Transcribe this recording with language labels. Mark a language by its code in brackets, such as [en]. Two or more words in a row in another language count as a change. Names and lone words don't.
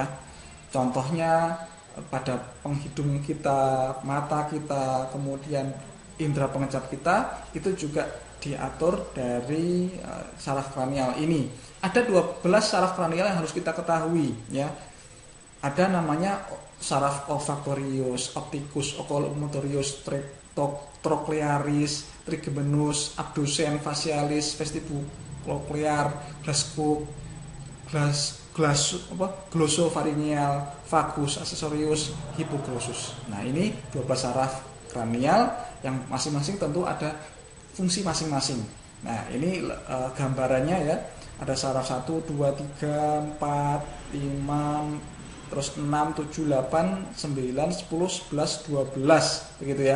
[id] Contohnya pada penghidung kita, mata kita, kemudian indera pengecap kita itu juga diatur dari saraf kranial ini. Ada 12 saraf kranial yang harus kita ketahui ya. Ada namanya saraf olfaktorius, opticus, oculomotorius, trochlearis, trigeminus, abdusen, facialis, vestibulocochlear, glossopharyngeal, vagus, accessorius, hypoglossus. Nah, ini 12 saraf kranial yang masing-masing tentu ada fungsi masing-masing. Nah, ini gambarannya ya. Ada saraf 1, 2, 3, 4, 5, terus 6, 7, 8, 9, 10, 11, 12 begitu ya.